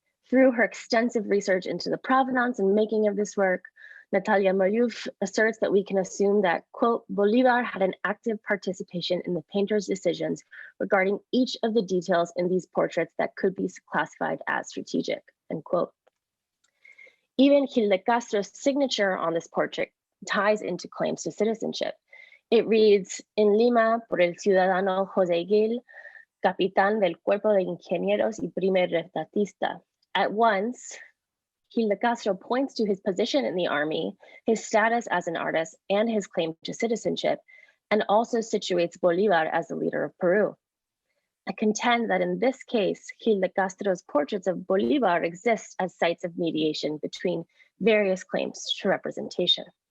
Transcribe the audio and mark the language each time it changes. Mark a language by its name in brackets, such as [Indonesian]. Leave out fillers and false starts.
[English] Through her extensive research into the provenance and making of this work, Natalia Malyouf asserts that we can assume that, quote, Bolívar had an active participation in the painter's decisions regarding each of the details in these portraits that could be classified as strategic, end quote. Even Gil de Castro's signature on this portrait ties into claims to citizenship. It reads, [Spanish] in Lima, por el ciudadano José Gil, capitán del cuerpo de ingenieros y primer retratista. [English] At once, Gil de Castro points to his position in the army, his status as an artist, and his claim to citizenship, and also situates Bolívar as the leader of Peru. I contend that in this case, Gil de Castro's portraits of Bolívar exist as sites of mediation between various claims to representation.